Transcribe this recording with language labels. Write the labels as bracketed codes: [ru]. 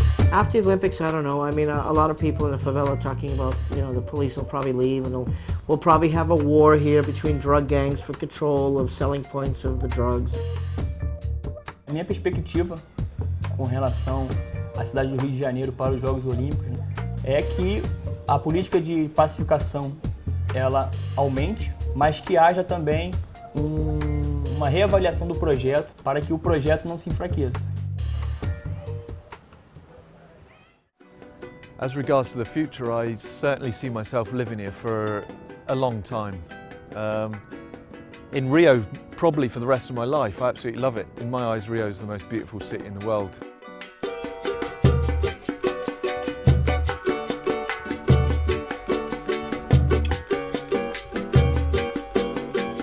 [en] After the Olympics, I don't know. I mean, a lot of people in the favela are talking about, you know, the police will probably leave and we'll probably have a war here between drug gangs for control of selling points of the drugs. [pt] A minha perspectiva com relação à cidade do Rio de Janeiro para os Jogos Olímpicos, né, é que a política de pacificação ela aumente, mas que haja também uma reavaliação do projeto para que o projeto não se enfraqueça. [en] As regards to the future, I certainly see myself living here for a long time. In Rio, probably for the rest of my life. I absolutely love it. In my eyes, Rio is the most beautiful city in the world.